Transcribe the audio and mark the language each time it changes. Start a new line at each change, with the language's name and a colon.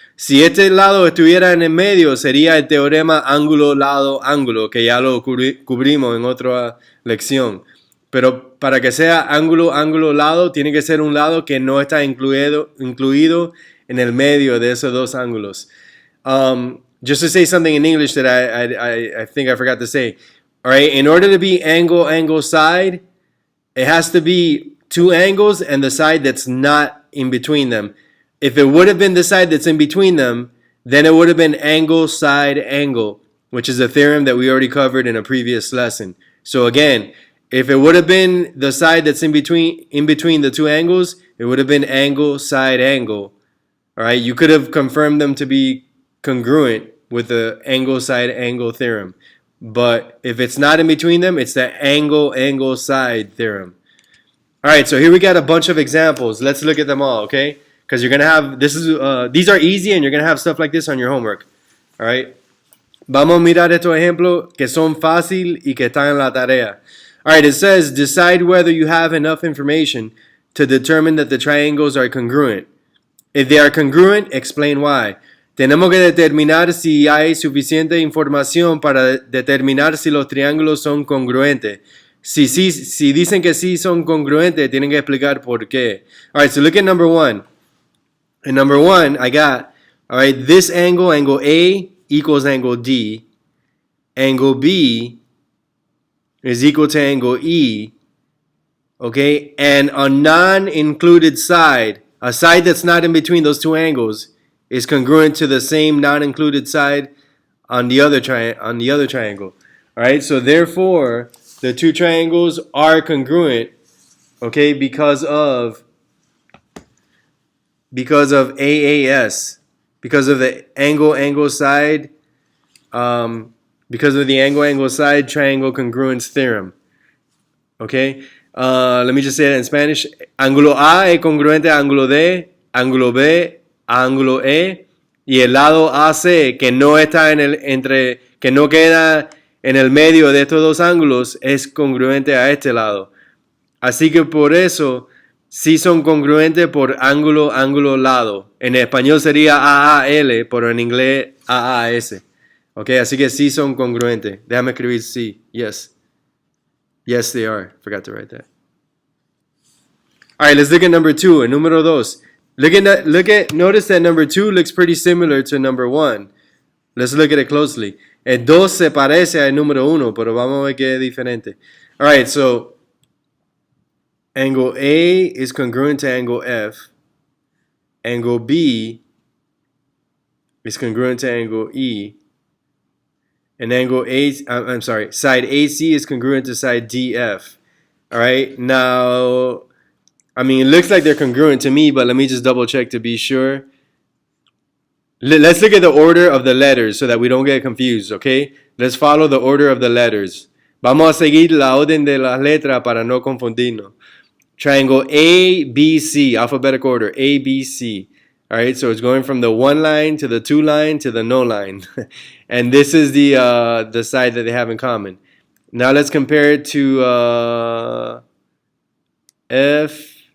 Spanish: Si este lado estuviera en el medio, sería el teorema ángulo, lado, ángulo, que ya lo cubrimos en otra lección. Pero para que sea ángulo, ángulo, lado, tiene que ser un lado que no está incluido en el medio de esos dos ángulos.
English: Just to say something in English that I think I forgot to say. All right, in order to be angle, angle, side, it has to be two angles and the side that's not in between them. If it would have been the side that's in between them, then it would have been angle, side, angle, which is a theorem that we already covered in a previous lesson. So again, if it would have been the side that's in between the two angles, it would have been angle, side, angle. All right, you could have confirmed them to be congruent with the angle, side, angle theorem. But if it's not in between them, it's the angle, angle, side theorem. All right, so here we got a bunch of examples. Let's look at them all, okay? Because you're going to have, these are easy and you're going to have stuff like this on your homework. All right?
Spanish: Vamos a mirar estos ejemplos que son fácil y que están en la tarea.
English: All right, it says, decide whether you have enough information to determine that the triangles are congruent. If they are congruent, explain why.
Spanish: Tenemos que determinar si hay suficiente información para determinar si los triángulos son congruentes. Si dicen que sí son congruentes, tienen que explicar por qué.
English: All right, so look at number one. In number one, I got, all right, this angle, angle A, equals angle D. Angle B is equal to angle E. Okay, and a non-included side, a side that's not in between those two angles, is congruent to the same non-included side on the other triangle. All right, so therefore, the two triangles are congruent, okay, because of AAS, because of the angle side, because of the angle side triangle congruence theorem. Okay, let me just say that in Spanish.
Spanish: Ángulo A es congruente a ángulo D, ángulo B a ángulo E, y el lado AC que no está que no queda en el medio de estos dos ángulos es congruente a este lado. Así que por eso sí son congruentes por ángulo, ángulo, lado. En español sería AAL, pero en inglés AAS. Ok, así que sí son congruentes. Déjame escribir sí.
English: Yes. Yes, they are. Forgot to write that. All right, let's look at number two.
Spanish: En número dos.
English: Notice that number two looks pretty similar to number one. Let's look at it closely.
Spanish: El 2 se parece al número 1, pero vamos a ver que es diferente.
English: All right, so angle A is congruent to angle F. Angle B is congruent to angle E. And side AC is congruent to side DF. All right, now, I mean, it looks like they're congruent to me, but let me just double check to be sure. Let's look at the order of the letters so that we don't get confused, okay? Let's follow the order of the letters.
Spanish: Vamos a seguir la orden de las letras para no confundirnos.
English: Triangle ABC, alphabetical order, ABC. All right, so it's going from the one line to the two line to the no line. And this is the side that they have in common. Now let's compare it to F.